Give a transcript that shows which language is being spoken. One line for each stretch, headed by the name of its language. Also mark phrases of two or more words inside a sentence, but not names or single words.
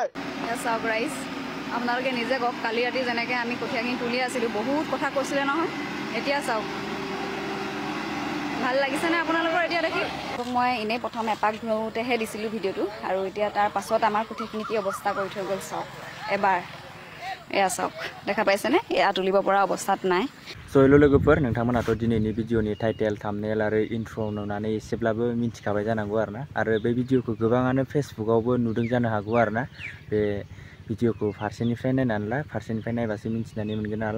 Assamese: চাওক ৰাইজ, আপোনালোকে নিজে কওক, কালি ৰাতি যেনেকৈ আমি কঠীয়াখিনি তুলি আছিলোঁ, বহুত কথা কৈছিলে নহয়। এতিয়া চাওক, ভাল লাগিছেনে আপোনালোকৰ এতিয়া দেখি? মই এনেই প্ৰথম এপাক ঘূৰোঁতেহে দিছিলোঁ ভিডিঅ'টো, আৰু এতিয়া তাৰ পাছত আমাৰ কঠীয়াখিনি কি অৱস্থা কৰি থৈ গ'ল চাওক এবাৰ। এয়া সব দেখা পাইছেনে এয়া তুলিব পৰা অৱস্থাত নাই।
English: So hello
Bodo: लोगोफोर, नोंथांमोनाथ' दिनैनि भिडिअनि
English: title thumbnail
Bodo: आरो इन्ट्र' नुनानै एसेब्लाबो मिथिखाबाय जानांगौ आरोना, आरो बे भिडिअखौ गोबाङानो फेसबुकआवबो नुदों जानो हागौ आरोना। बे भिडिअखौ फारसेनिफ्राय नायनानै ला, फारसेनिफ्राय नायबासो मिथिनानै मोनगोन नालाय।